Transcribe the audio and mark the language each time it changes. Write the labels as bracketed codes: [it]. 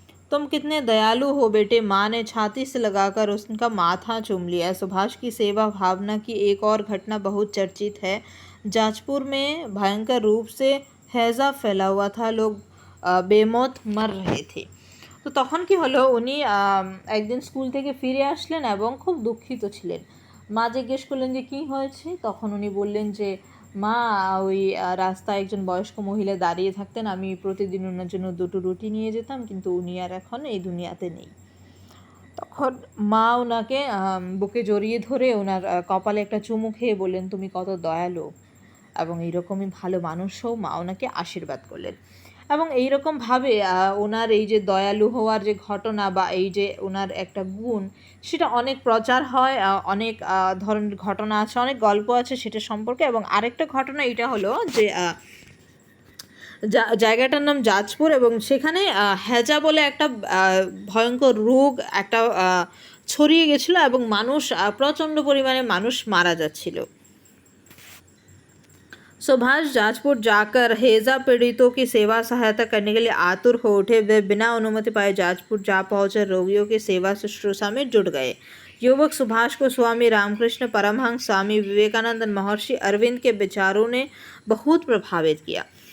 [hi] तुम कितने दयालु हो बेटे। माँ ने छाती से लगाकर उसका माथा चूम लिया। सुभाष की सेवा भावना की एक और घटना बहुत चर्चित है। जाजपुर में भयंकर रूप से हैजा फैला हुआ था। लोग বেমত মার রহে থে। [bn] তো তখন কি হলো, উনি একদিন স্কুল থেকে ফিরে আসলেন এবং খুব দুঃখিত ছিলেন। মা জিজ্ঞেস করলেন যে কী হয়েছে। তখন উনি বললেন যে মা, ওই রাস্তায় একজন বয়স্ক মহিলা দাঁড়িয়ে থাকতেন, আমি প্রতিদিন ওনার জন্য 2টো রুটি নিয়ে যেতাম, কিন্তু উনি আর এখন এই দুনিয়াতে নেই। তখন মা ওনাকে বুকে জড়িয়ে ধরে ওনার কপালে একটা চুমু খেয়ে বললেন তুমি কত দয়ালু এবং এইরকমই ভালো মানুষ হও। মা ওনাকে আশীর্বাদ করলেন এবং এইরকমভাবে ওনার এই যে দয়ালু হওয়ার যে ঘটনা বা এই যে ওনার একটা গুণ, সেটা অনেক প্রচার হয়, অনেক ধরনের ঘটনা আছে, অনেক গল্প আছে সেটা সম্পর্কে। এবং আরেকটা ঘটনা এটা হলো যে জায়গাটার নাম জাজপুর এবং সেখানে হ্যাজা বলে একটা ভয়ঙ্কর রোগ একটা ছড়িয়ে গেছিলো এবং প্রচণ্ড পরিমাণে মানুষ মারা যাচ্ছিল। [hi] सुभाष जाजपुर जाकर हैजा पीड़ितों की सेवा सहायता करने के लिए आतुर हो उठे। वे बिना अनुमति पाए जाजपुर जा पहुँचे, रोगियों की सेवा शुश्रूषा में जुट गए। युवक सुभाष को स्वामी रामकृष्ण परमहंस, स्वामी विवेकानंद, महर्षि अरविंद के विचारों ने बहुत प्रभावित किया।